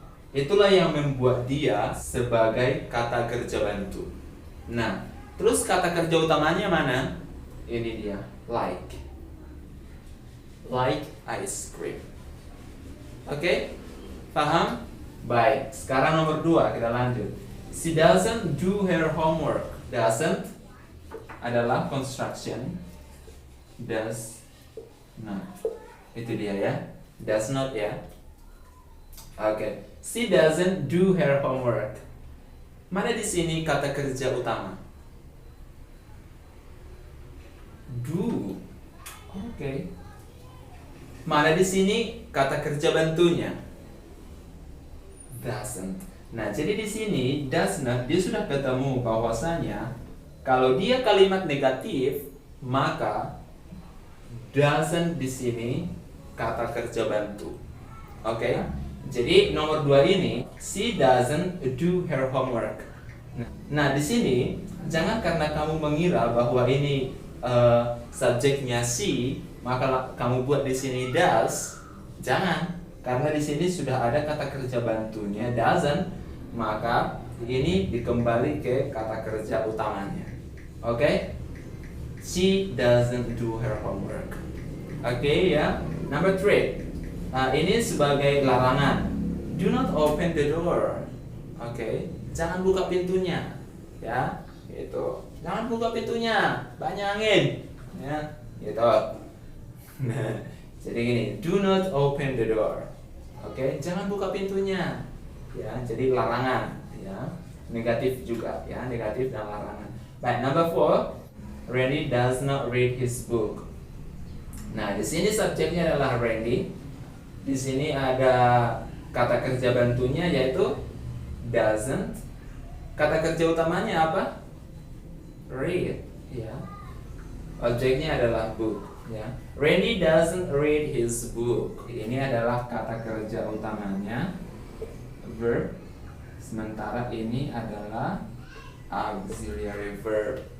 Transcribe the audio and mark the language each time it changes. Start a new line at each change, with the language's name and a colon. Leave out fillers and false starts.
Indonesian: Itulah yang membuat dia sebagai kata kerja bantu. Nah, terus kata kerja utamanya mana? Ini dia, like.
English: Like ice cream.
Indonesian: Oke? Paham? Baik, sekarang nomor 2 kita lanjut.
English: She doesn't do her homework.
Indonesian: Doesn't adalah construction.
English: Does not.
Indonesian: Itu dia ya. Does not ya. Oke.
English: She doesn't do her homework.
Indonesian: Mana di sini kata kerja utama? Do. Oke. Mana di sini kata kerja bantunya? Doesn't. Nah, jadi di sini does not dia sudah ketemu bahwasanya kalau dia kalimat negatif, maka doesn't di sini kata kerja bantu. Oke? Jadi nomor 2 ini
English: she doesn't do her homework.
Indonesian: Nah, di sini jangan karena kamu mengira bahwa ini subjeknya she, maka kamu buat di sini does. Jangan. Karena di sini sudah ada kata kerja bantunya doesn't, maka ini dikembali ke kata kerja utamanya. Oke?
English: She doesn't do her homework.
Indonesian: Oke ya.
English: Number 3.
Indonesian: Ini sebagai larangan.
English: Do not open the door.
Indonesian: Oke. Jangan buka pintunya. Ya, gitu. Jangan buka pintunya. Banyak angin. Ya, gitu. Nah, jadi gini,
English: do not open the door.
Indonesian: Oke, jangan buka pintunya. Ya, jadi larangan, ya. Negatif juga, ya, negatif dan larangan. Baik,
English: number 4. Randy does not read his book.
Indonesian: Nah, di sini subjeknya adalah Randy. Di sini ada kata kerja bantunya yaitu doesn't. Kata kerja utamanya apa? Read, ya. Objeknya adalah book, ya.
English: Randy doesn't read his book.
Indonesian: Ini adalah kata kerja utamanya, verb. Sementara ini adalah auxiliary verb.